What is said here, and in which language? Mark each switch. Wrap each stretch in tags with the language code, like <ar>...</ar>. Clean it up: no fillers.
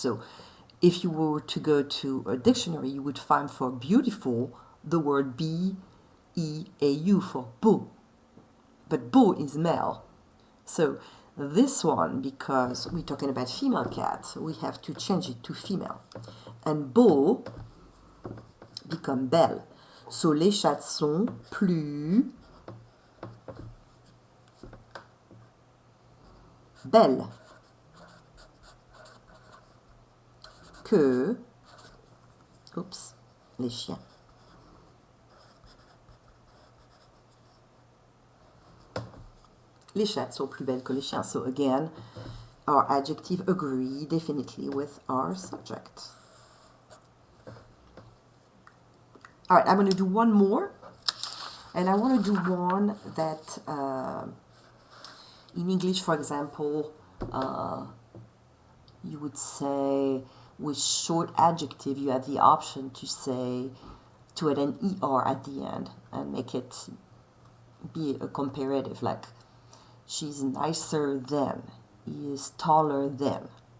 <en>So if you were to go to a dictionary, you would find for beautiful the word B-E-A-U for beau. But beau is male. So this one, because we're talking about female cats, we have to change it to female. And beau become belle.</en> <fr>So les chats sont plus belles que, oups, les chiens. Les chats sont plus belles que les chiens.</fr> <en>So again, our adjective agree definitely with our subject. All right, I'm going to do one more, and I want to do one that, in English, for example, you would say with short adjective, you have the option to say, to add an ER at the end and make it be a comparative, like she's nicer than, he is taller than.</en>